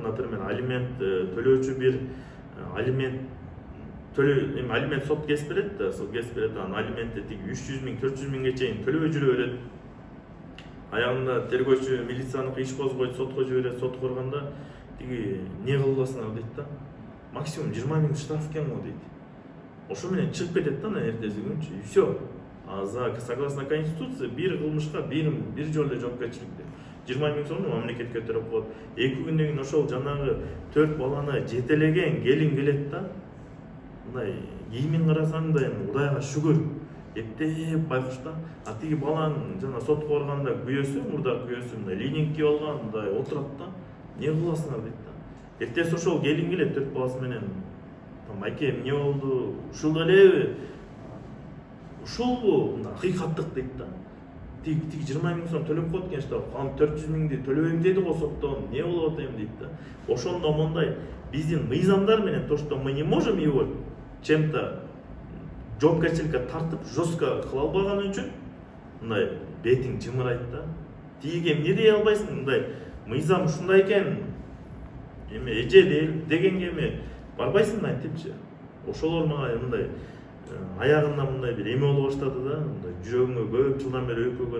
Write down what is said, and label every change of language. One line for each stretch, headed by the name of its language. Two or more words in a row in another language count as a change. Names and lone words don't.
Kyrgyz: Например, алимент төлөөчү бир алимент эми алимент сот кесип берет да, сот кесип берет, анан алиментти тиги 300 миң, 400 миңге чейин төлөбөй жүрө берет. Аягында тергөөчү милицияныкы иш козгойт, сотко жиберет, сот көргөндө тиги не кылбасыңар дейт да. Максимум 20 миң штраф экен го дейт. Ошо менен чыгып кетет да эртеси күнчү.
Russian: И всё. А согласно конституции
Kyrgyz: бир кылмышка бир жолу жоопкерчилик деп. 20 миң сомду мамлекетке төлөп коет. 2 күндөн кийин ошол жанагы 4 баланы жетелеген келин келет да. Мындай кийимин карасаң да эми Кудайга шүгүр. Эптеп байкушта. А тиги баланын жана сотко барганда күйөөсү, мурдак күйөөсү мындай лининг кийип алган, мындай отурат да. Не кыласыңар дейт да. Эртеси ошол келин келет 4 баласы менен. Майке эмне болду? Ушул элеби? Ушулбу? Мындай акыйкаттык дейт да. Тиги 20 миң сом төлөп коет экен что, кам 400 миңди төлөбөйм деди го соттон. Не болуп атайм дейт да. Ошондо мондай биздин мыйзамдар менен
Russian: то, что мы не можем его чем-то
Kyrgyz: жоопкерчиликке тартып, жестко кыла албаганы үчүн мындай бетиң жымырайт да. Тиги эмне дей албайсың? Мындай мыйзам ушундай экен. Эми эже дегенге эми барбайсың айтыпчы. Ошолор мага мындай аягында мындай бир эме боло баштады да, мындай жүрөгүмө көп жылдан бери өкпөгөн.